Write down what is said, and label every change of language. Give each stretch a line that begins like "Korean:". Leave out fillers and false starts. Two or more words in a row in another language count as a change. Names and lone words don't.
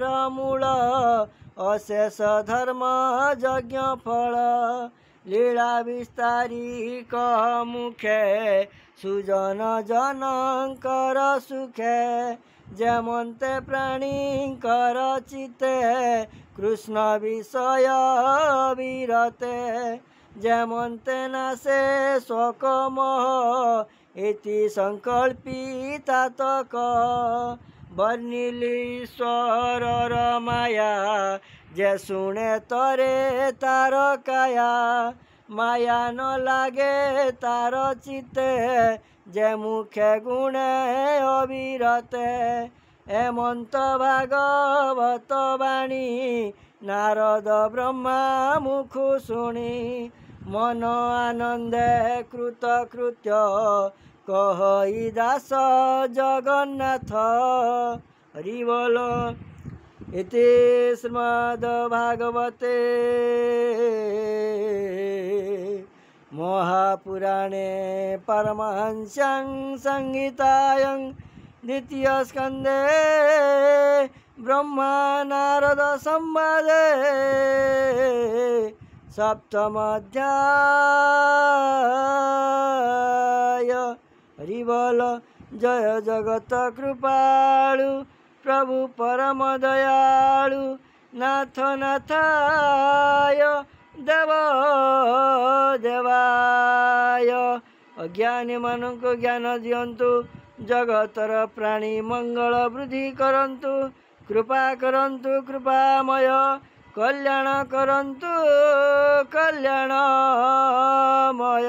Odia: ମୂଳ ଅଶେଷ ଧର୍ମ ଯଜ୍ଞ ଫଳ ଲୀଳା ବିସ୍ତାରି କହ ମୁଖେ ସୁଜନ ଜନକର ସୁଖେ ଯେମନ୍ତେ ପ୍ରାଣୀକର ଚିତେ କୃଷ୍ଣ ବିଷୟ ବିରତେ ଯେମନ୍ତେ ନାଶେ ଶୋକ ମୋହ ଇତି ସଂକଳ୍ପିତା ତକ ବର୍ଣ୍ଣିଲୀଶ୍ୱର ମାୟା ଯେ ଶୁଣେ ତରେ ତାର କାୟା ମାୟା ନ ଲାଗେ ତାର ଚିତେ ଯେ ମୁଖେ ଗୁଣେ ଅବିରତେ ହେମନ୍ତ ଭାଗବତ ବାଣୀ ନାରଦ ବ୍ରହ୍ମା ମୁଖୁ ଶୁଣି ମନ ଆନନ୍ଦେ କୃତ କୃତ୍ୟ କହଇ ଦାସ ଜଗନ୍ନାଥ ହରି ବୋଲ।
Sanskrit: इति श्रीमद्भागवते महापुराणे परमहंस्यां संहितायां द्वितीयस्कन्धे ब्रह्मा नारद संवादे सप्तमोऽध्याय।
Odia: ହରି ବୋଲ। ଜୟ ଜଗତ କୃପାଳୁ ପ୍ରଭୁ ପରମ ଦୟାଳୁ ନାଥ ନାଥାୟ ଦେବ ଦେବାୟ। ଅଜ୍ଞାନୀ ମାନକ ଜ୍ଞାନ ଦିଅନ୍ତୁ ଜଗତର ପ୍ରାଣୀ ମଙ୍ଗଳ ବୃଦ୍ଧି କରନ୍ତୁ କୃପା କରନ୍ତୁ କୃପାମୟ କଲ୍ୟାଣ କରନ୍ତୁ କଲ୍ୟାଣମୟ।